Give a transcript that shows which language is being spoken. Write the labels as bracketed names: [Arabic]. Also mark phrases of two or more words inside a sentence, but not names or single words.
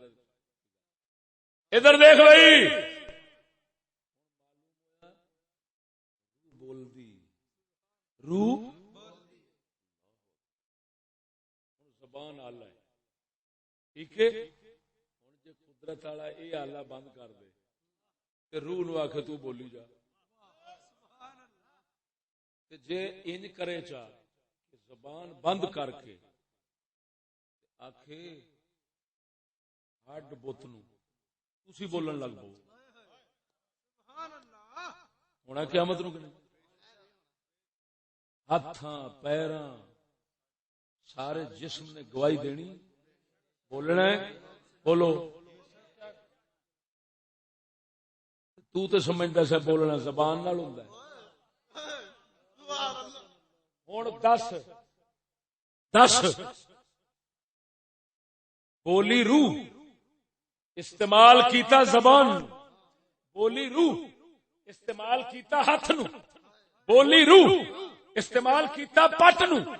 [Punjabi] ادھر دیکھ بھائی بول دی روح زبان آلہ ہے. ٹھیک ہے ہوں جی قدرت والا یہ آلہ بند کر دے تے روح نو آکھے تو بولی جا. جے انج کرے چاہ کہ زبان بند کر کے آکھے ہڈ بت نو تسی بولن لگ پو ہونا قیامت نو کہ نہیں. ہاتھاں پیراں سارے جسم نے گواہی دینی بولنا ہے. بولو تو تے سمجھدا سی بولنا زبان نال ہوندا ہے. ہن دس بولی روح استعمال کیتا زبان, بولی روح استعمال کیتا ہاتھ نو, بولی روح استعمال کیتا پٹ نو.